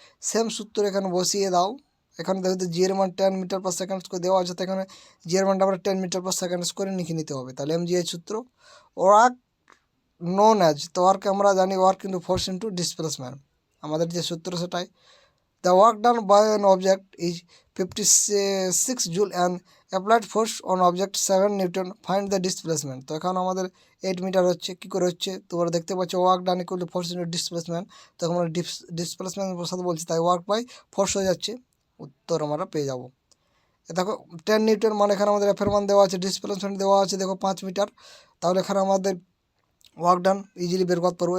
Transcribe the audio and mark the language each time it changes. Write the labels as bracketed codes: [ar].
[bn] Same সূত্র এখানে বসিয়ে দাও। এখানে দেখো জি এর মান 10 মিটার পার সেকেন্ড করে দেওয়া আছে, তো এখানে জি এর মানটা আমরা 10 মিটার পার সেকেন্ড করে লিখে নিতে হবে। তাহলে এম জি এইচ সূত্র। [en] work known as, [bn] তো ওয়ার্ক আমরা জানি work into force into displacement, আমাদের যে সূত্র সেটাই। [en] The work done by an object is 56 joule and applied force on object 7 Newton. Find the displacement. [bn] তো এখন আমাদের 8 মিটার হচ্ছে, কী করে হচ্ছে তোমরা দেখতে পাচ্ছ, work done equal to force into displacement. তখন আমরা ডিসপ্লেসমেন্ট বসাতে বলছি, তাই ওয়ার্ক বাই ফোর্স হয়ে যাচ্ছে, উত্তর আমরা পেয়ে যাবো। দেখো 10 নিউটন মানে এখানে আমাদের এফের মান দেওয়া আছে, ডিসপ্লেসমেন্ট দেওয়া আছে দেখো 5 মিটার, তাহলে এখানে আমাদের ওয়ার্ক ডান ইজিলি বের করতে পারবো।